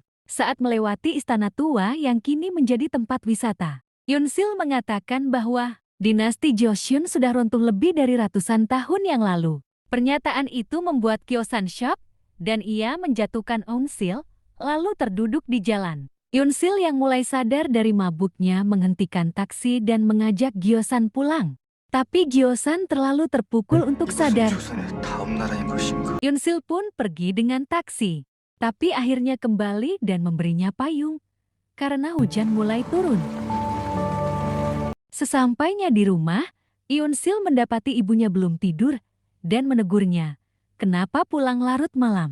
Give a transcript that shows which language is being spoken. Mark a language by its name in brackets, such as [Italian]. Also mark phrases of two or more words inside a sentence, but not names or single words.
[Indonesian] Saat melewati istana tua yang kini menjadi tempat wisata, Eunsil mengatakan bahwa dinasti Joseon sudah runtuh lebih dari ratusan tahun yang lalu. Pernyataan itu membuat Gyosan syok, dan ia menjatuhkan Eunsil, lalu terduduk di jalan. Eunsil yang mulai sadar dari mabuknya menghentikan taksi dan mengajak Gyosan pulang. Tapi Gyosan terlalu terpukul untuk sadar. [Korean] 조선의 다음 나라인 것인가? [Indonesian] Eunsil pun pergi dengan taksi, tapi akhirnya kembali dan memberinya payung karena hujan mulai turun. Sesampainya di rumah, Eunsil mendapati ibunya belum tidur dan menegurnya, kenapa pulang larut malam.